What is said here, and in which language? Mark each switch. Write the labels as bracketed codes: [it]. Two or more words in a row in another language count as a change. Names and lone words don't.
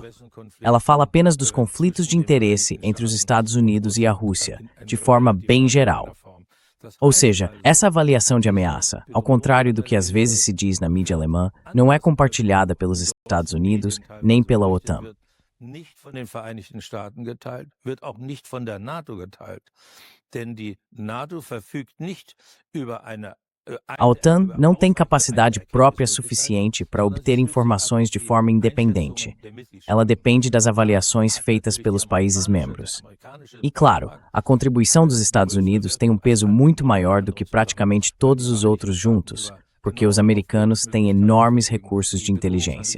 [pt] Ela fala apenas dos conflitos de interesse entre os Estados Unidos e a Rússia, de forma bem geral. Ou seja, essa avaliação de ameaça, ao contrário do que às vezes se diz na mídia alemã, não é compartilhada pelos Estados Unidos nem pela OTAN. [de] Nicht von den Vereinigten Staaten geteilt, wird auch nicht von der NATO geteilt. Denn die NATO verfügt nicht über eine [pt] A OTAN não tem capacidade própria suficiente para obter informações de forma independente. Ela depende das avaliações feitas pelos países membros. E claro, a contribuição dos Estados Unidos tem um peso muito maior do que praticamente todos os outros juntos, porque os americanos têm enormes recursos de inteligência.